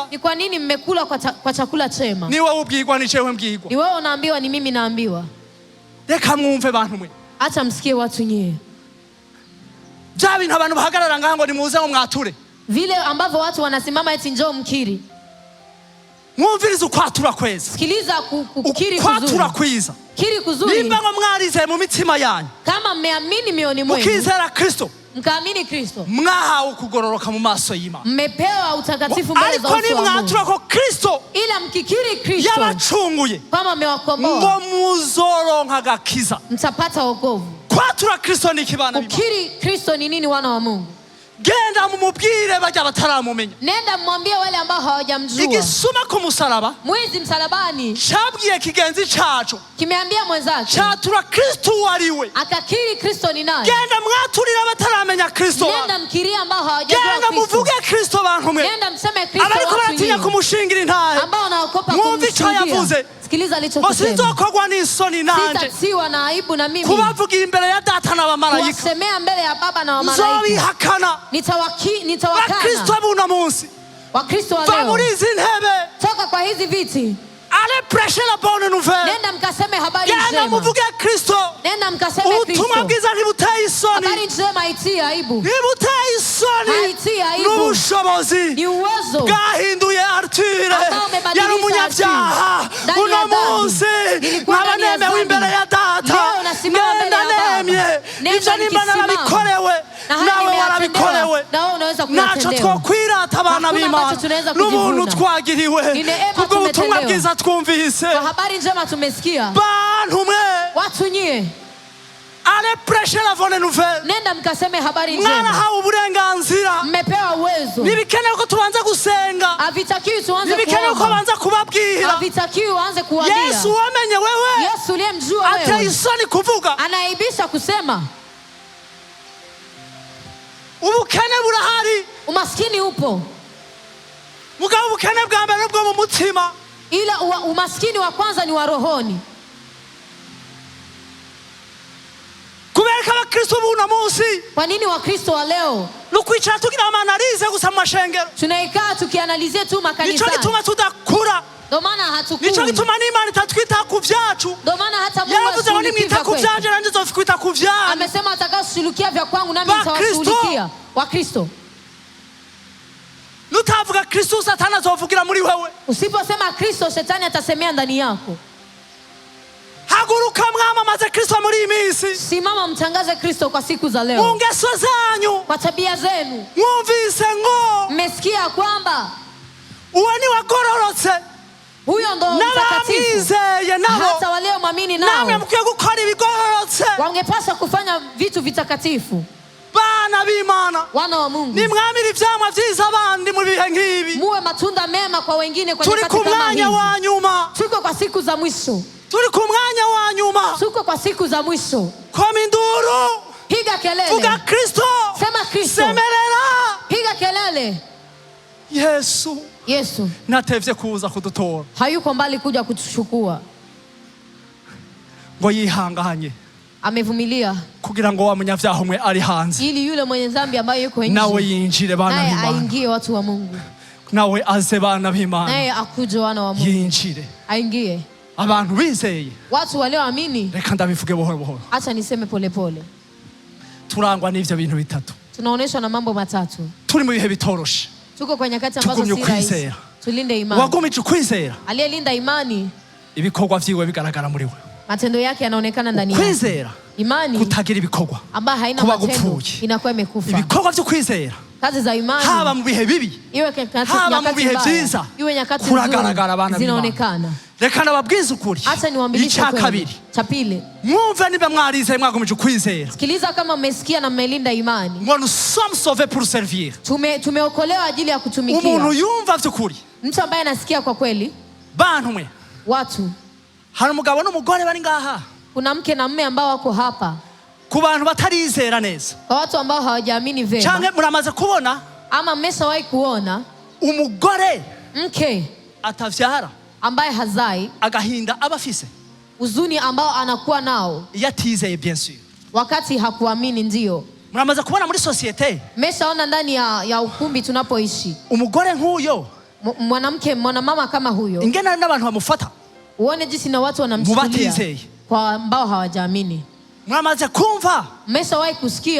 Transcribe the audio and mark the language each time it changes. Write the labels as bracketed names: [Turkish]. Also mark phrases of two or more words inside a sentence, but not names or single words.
[Swahili] Ni kwa nini mmekula kwa chakula chema? [Rundi] Ni wewe ubwirwa ni jewe mbwirwa. [Swahili] Ni wewe unaambiwa ni mimi naambiwa. [Rundi] Reka mwumve bantu mwe. [Swahili] Acha msikie watu nyewe. [Rundi] Bya bintu abantu bahagarara ngaha ngo nimuze ngo mwature. [Swahili] Vile ambavyo watu wanasimama eti njoo mkiri. [Rundi] Mwumvirize ukwatura kweza. [Swahili] Sikiliza kukiri kuzuri. [Rundi] Ukwatura kwiza. [Swahili] Kiri kuzuri. [Rundi] Nimba ngo mwarize mu mitima yanyu. [Swahili] Kama mmeamini mioyoni mwenu. [Rundi] Ukizera Kristo. [Swahili] Mkaamini Kristo. [Rundi] Mwahawe kugororoka mu maso y'Imana. [Swahili] Mmepewa utakatifu mbele za uso wa Mungu. [Rundi] Ariko ni mwatura ko Kristo. [Swahili] Ila mkikiri Kristo. [Rundi] Yabacunguye. [Swahili] Kama amewakomboa. [Rundi] Ngo muzoronka agakiza. [Swahili] Mtapata wokovu. [Rundi] Kwatura Kristo ni kibana b'Imana. [Swahili] Kukiri Kristo ni nini wana wa Mungu? [Rundi] Genda mumubwire bajya bataramumenya. [Swahili] Nenda mwambie wale ambao hawajamjua. [Rundi] Igisuma ku musaraba. [Swahili] Mwizi msalabani. [Rundi] Chabwiye kigenzi cacu. [Swahili] Kimeambia mwenzake. [Rundi] Chatura Kristo wariwe. [Swahili] Akakiri Kristo ni nani? [Rundi] Genda mwaturira bataramenya Kristo. [Swahili] Nenda mkiria ambao hawajajua Kristo. [Rundi] Genda muvuge Kristo bantu mwe. [Swahili] Nenda mseme Kristo watu [Rundi] abariko baratinya kumushingira intahe. [Swahili] Ambao wanaokopa kumshingia. Sikiliza alichokisema. [Rundi] Osizokogwa n'isoni nanje. [Swahili] Sitatiwa na aibu na mimi. [Rundi] Kubavugira imbere ya data na bamalayika. [Swahili] Kuwasemea mbele ya baba na wamalaika. [Rundi] Nzobihakana. [Swahili] Nitawakana. [Rundi] Wakristo buno munsi. [Swahili] Wakristo wa leo. [Rundi] Famurizi ntebe. [Swahili] Toka kwa hizi viti. [French] Ale prêcher la bonne nouvelle. [Swahili] Nenda mkaseme habari njema. [Rundi] Genda muvuge Kristo. [Swahili] Nenda mkaseme Kristo. [Rundi] Ubutumwa bwiza ntibuteye isoni. [Swahili] Habari njema haitii aibu. [Rundi] Ntibuteye isoni. [Swahili] Haitii aibu. [Rundi] N'ubushobozi. [Swahili] Ni uwezo. [Rundi] Bwahinduye natire yari umunyabyaha uno munsi nkaba nemewe imbere ya data ngenda nemye ibyo nimba narabikorewe nawe warabikorewe ntacyo twokwirata abana b'Imana n'ubuntu twagiriwe kubw'ubutumwa bwiza twumvise bantu mwe [French] ale prêcher la bonne nouvelle. [Swahili] Nenda mkaseme habari njema. [Rundi] Mwana hau uburenganzira. [Swahili] Mmepewa uwezo. [Rundi] Nibikenewe ko tubanza gusenga. [Swahili] Havitakiwi tuanze kuomba. [Rundi] Nibikenewe ko banza kubabwira. [Swahili] Havitakiwi uanze kuambia. [Rundi] Yesu wamenye wewe. [Swahili] Yesu uliyemjua wewe. [Rundi] Ateye isoni kuvuga. [Swahili] Anaibisha kusema. [Rundi] Ubukene burahari. [Swahili] Umaskini upo. [Rundi] Mugabo ubukene bwa mbere bwo mu mutima. [Swahili] Ila umaskini wa kwanza ni wa rohoni. [Rundi] Kubereka abakristo b'uno munsi. [Swahili] Kwa nini wakristo wa leo? [Rundi] Nukwicara tugira amanalize gusa mu mashengero. [Swahili] Tunaikaa tukianalizia tu makanisani. [Rundi] Nico gituma tudakura. [Swahili] Ndio maana hatukui. [Rundi] Nico gituma n'Imana itatwita ku vyacu. [Swahili] Ndio maana hata Mungu [Rundi] yaravuze ngo nimwita ku vyanje nanje nzokwita ku vyanyu. [Swahili] Amesema atakayeshughulikia vya kwangu nami nitawashughulikia. Wakristo. [Rundi] Nutavuga Kristo Satani azovugira muri wewe. [Swahili] Usiposema Kristo shetani atasemea ndani yako. [Rundi] Haguruka mwamamaze Kristo muri iyi minsi. [Swahili] Simama mtangaze Kristo kwa siku za leo. [Rundi] Mu ngeso zanyu. [Swahili] Kwa tabia zenu. [Rundi] Mwumvise ngo. [Swahili] Mmesikia kwamba [Rundi] uwe ni wagororotse. [Swahili] Huyo ndo mtakatifu. Hata walio mwamini nao. [Rundi] Namwe mukwiye gukora ibigororotse. [Swahili] Wangepaswa kufanya vitu vitakatifu. [Rundi] Bana b'Imana. [Swahili] Wana wa Mungu. [Rundi] Nimwamira ivyamwa vyiza abandi mu bihe nk'ibi. [Swahili] Muwe matunda mema kwa wengine kwa nyakati kama hizi. [Rundi] Turi ku mwanya wa nyuma. [Swahili] Tuko kwa siku za mwisho. [Rundi] Turi ku mwanya wa nyuma. [Swahili] Tuko kwa siku za mwisho. [Rundi] Koma induru. [Swahili] Piga kelele. [Rundi] Vuga Kristo. [Swahili] Sema Kristo. [Rundi] Semerera. [Swahili] Piga kelele. Yesu [Rundi] natevye kuza kudutora. [Swahili] Hayuko mbali kuja kutuchukua. [Rundi] Ngo yihanganye. [Swahili] Amevumilia [Rundi] kugira ngo wa munyavyaha umwe ari hanze. [Swahili] Ili yule mwenye dhambi ambaye yuko nje. [Rundi] Nawe yinjire bana b'Imana. [Swahili] Naye aingie watu wa Mungu. [Rundi] Nawe aze bana b'Imana. [Swahili] Naye akuje wana wa Mungu. [Rundi] Yinjire. [Swahili] Aingie. [Rundi] Abantu bizeye. [Swahili] Watu walioamini. [Rundi] Reka ndabivuge buhoro buhoro. [Swahili] Acha niseme pole pole. [Rundi] Turangwa n'ivyo bintu bitatu. [Swahili] Tunaoneshwa na mambo matatu. [Rundi] Turi mu bihe bitoroshe. [Swahili] Tuko kwa nyakati ambazo si rahisi. Tulinde imani. [Rundi] Wagumije ukwizera. [Swahili] Aliyelinda imani. [Rundi] Ibikorwa vyiwe bigaragara muri we. [Swahili] Matendo yake yanaonekana ndani yake. [Rundi] Ukwizera. [Swahili] Imani. [Rundi] Kutagira ibikorwa. [Swahili] Ambayo haina matendo. Inakuwa imekufa. [Rundi] Ibikorwa vyo kwizera. [Swahili] Kazi za imani. [Rundi] Haba mu bihe bibi. [Swahili] Iwe nyakati mbaya. Iwe nyakati nzuri. Zinaonekana. [Rundi] Reka nababwize ukuri. [Swahili] Acha niwaambilishe kweli. Cha pili. [Rundi] Mwumve niba mwarize mwagumije ukwizera. [Swahili] Sikiliza kama mmesikia na mmelinda imani. [French] Ngo nous sommes sauvés pour servir. [Swahili] Tumeokolewa ajili ya kutumikia. [Rundi] Umuntu yumva vy'ukuri. [Swahili] Mtu ambaye anasikia kwa kweli. [Rundi] Bantu mwe. [Swahili] Watu. [Rundi] Hari umugabo n'umugore bari ngaha. [Swahili] Kuna mke na mume ambao wako hapa. [Rundi] Ku bantu batarizera neza. [Swahili] Kwa watu ambao hawajaamini vema. [Rundi] Canke muramaze kubona? [Swahili] Ama mmeshawahi kuona [Rundi] umugore [Swahili] mke [Rundi] atavyara [Swahili] ambaye hazai [Rundi] agahinda abafise [Swahili] uzuni ambao anakuwa nao [Rundi] yatizeye [French] bien sûr [Swahili] wakati hakuamini. Ndio [Rundi] muramaze kubona muri societe, [Swahili] mmeshaona ndani ya ukumbi tunapoishi [Rundi] umugore nk'uyo, [Swahili] mwanamama kama huyo, [Rundi] ingena n'abantu bamufata, [Swahili] uone jinsi na watu wanamchukulia kwa ambao hawajaamini. [Rundi] Muramaze kumva, [Swahili] mmeshawahi kusikia